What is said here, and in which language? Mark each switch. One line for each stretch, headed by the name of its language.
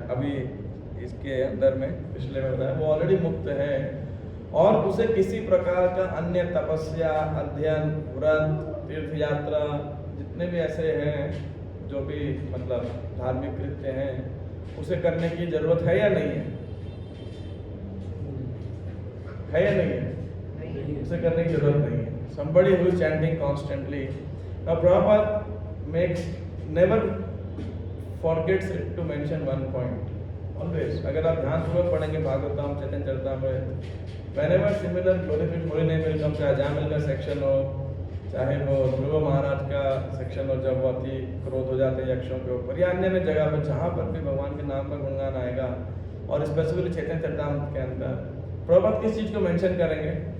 Hindi: अभी इसके अंदर में पिछले में बताया वो ऑलरेडी मुक्त है, और उसे किसी प्रकार का अन्य तपस्या, अध्ययन, व्रत, तीर्थ यात्रा, जितने भी ऐसे हैं जो भी मतलब धार्मिक कृत्य हैं, उसे करने की जरूरत है या नहीं है, है या नहीं है, उसे करने की जरूरत नहीं है।
English: Somebody who is chanting constantly. Now Prabhupada makes never forgets it to mention one point. Always.
Hindi: अगर आप ध्यानपूर्वक पढ़ेंगे भागवतम, चैतन्य Charitamrita,
English: whenever similar glorified holy name will come,
Hindi: चाहे जामिल का सेक्शन हो, चाहे वो ध्रुव महाराज का सेक्शन हो, जब वो अति क्रोध हो जाते हैं यक्षों के ऊपर, या अन्य जगह पर जहाँ पर भी भगवान के नाम का गुणगान आएगा, और स्पेसिफिकली चैतन्य चरितामृत के अंदर प्रभुपाद किस चीज को मेंशन करेंगे?